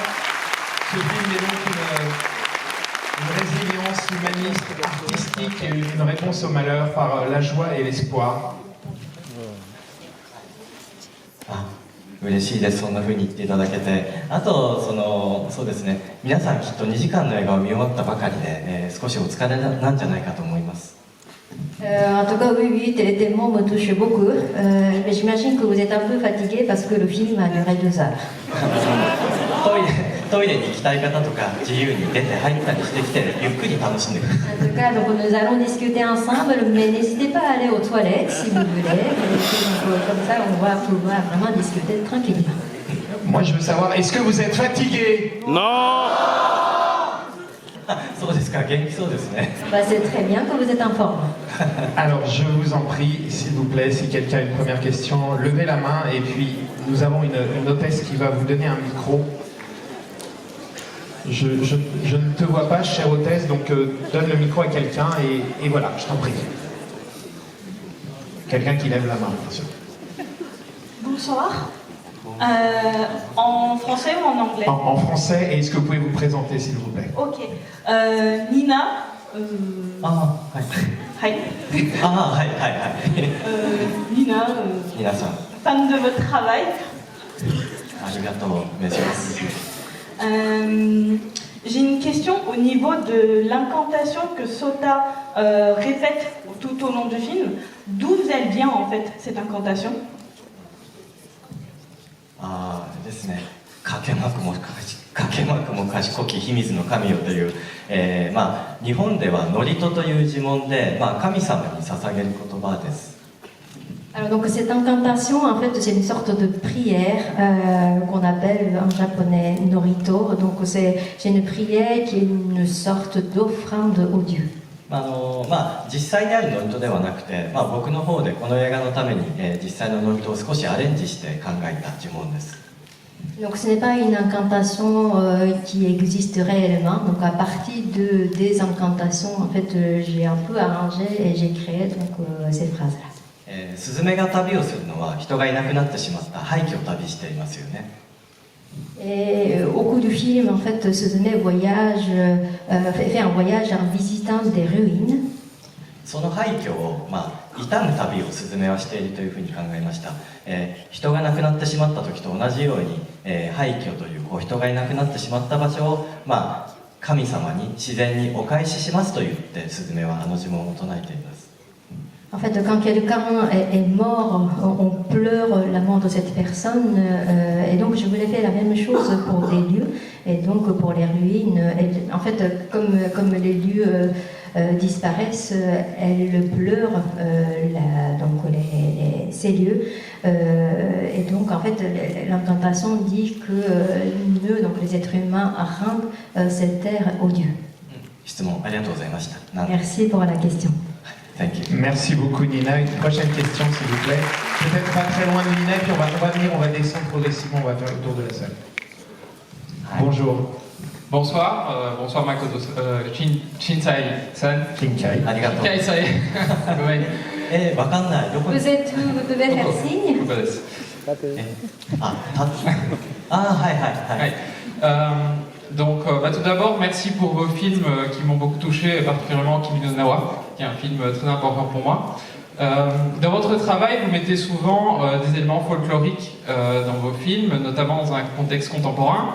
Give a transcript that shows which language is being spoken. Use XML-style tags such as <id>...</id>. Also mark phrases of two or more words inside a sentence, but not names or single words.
<fr>Ce film est donc une résilience humaniste, artistique et une réponse au malheur par la joie et l'espoir.</fr> <ja>嬉しいです、そんな風に言っていただけて。あとそうですね、皆さんきっと2時間の映画を見終わったばかりで、少しお疲れなんじゃないかと思います。</ja> <fr>En tout cas, oui, tes mots me touchent beaucoup. Mais j'imagine que vous êtes un peu fatigué parce que le film a duré 2 heures.</fr> <ja>トイレに行きたい方とか自由に出て入ったりしてきてゆっくり楽しんでください。</ja> <fr>En tout cas, donc nous allons discuter ensemble, mais n'hésitez pas à aller aux toilettes si vous voulez. Donc, comme ça, on va pouvoir vraiment discuter tranquillement. Moi, je veux savoir, est-ce que vous êtes fatigué? Non.</fr> <ja>そうですか、元気そうですね。</ja> <fr>Bah, c'est très bien que vous êtes en forme. Alors, je vous en prie, s'il vous plaît, si quelqu'un a une première question, levez la main et puis nous avons une hôtesse qui va vous donner un micro. Je ne te vois pas, chère hôtesse, donc donne le micro à quelqu'un et voilà, je t'en prie. Quelqu'un qui lève la main, bien sûr. Bonsoir. En français ou en anglais? En français, et est-ce que vous pouvez vous présenter, s'il vous plaît? Ok. Nina.</fr> <ja>ああ、はい。はい。ああ、はいはいはい。</ja> <fr>Nina.</fr> <ja>皆さん、</ja> <fr>Fan de votre travail.</fr> <ja>ありがとう、メッセージ。</ja> <fr>J'ai une question au niveau de l'incantation que Sota répète tout au long du film. D'où elle vient en fait cette incantation?</fr> <ja>ああですね、かけまくも賢き秘密の神よという、日本では祝詞という呪文で、神様に捧げる言葉です。</ja> <fr>Alors donc cette incantation, en fait, c'est une sorte de prière qu'on appelle en japonais norito. Donc c'est une prière qui est une sorte d'offrande au Dieu.</fr> <ja>実際にある祝詞ではなくて、僕の方でこの映画のために、実際の祝詞を少しアレンジして考えた呪文です。</ja> <fr>Donc ce n'est pas une incantation qui existe réellement. Donc à partir des incantations, en fait, j'ai un peu arrangé et j'ai créé donc ces phrases-là.</fr> <ja>スズメが旅をするのは人がいなくなってしまった廃墟を旅していますよね。</ja> <fr>Et au cours du film, en fait, Suzume fait un voyage en visitant des ruines.</fr> <ja>その廃墟を、悼む旅をスズメはしているというふうに考えました。人が亡くなってしまった時と同じように、廃墟という人がいなくなってしまった場所を、神様に自然にお返ししますと言ってスズメはあの呪文を唱えています。</ja> <fr>En fait, quand quelqu'un est mort, on pleure la mort de cette personne. Et donc, je voulais faire la même chose pour des lieux et donc pour les ruines. Et, en fait, comme les lieux disparaissent, elle pleure ces lieux. Et donc, en fait, l'incantation dit que nous, donc les êtres humains, rendent cette terre aux dieux.</fr> <ja>質問ありがとうございました。</ja> <fr>Merci pour la question.</fr> <en>Thank you.</en> <fr>Merci beaucoup Nina. Une prochaine question s'il vous plaît. Peut-être pas très loin de Nina, et puis on va venir, on va descendre progressivement, on va faire le tour de la salle. Bonjour. Bonsoir, bonsoir Makoto, Shinsai-san. Kinkai.</fr> <ja>ありがとう。 Shinsai-san. ごめん。わかんない。どこ</ja> <fr>Vous êtes où? Vous devez faire signe.</fr> <ja>ここです。はいはいは。</ja> <fr>Ouais. Donc, tout d'abord, merci pour vos films qui m'ont beaucoup touché, particulièrement Kimi no Nawa, qui est un film très important pour moi. Dans votre travail, vous mettez souvent des éléments folkloriques dans vos films, notamment dans un contexte contemporain.</fr>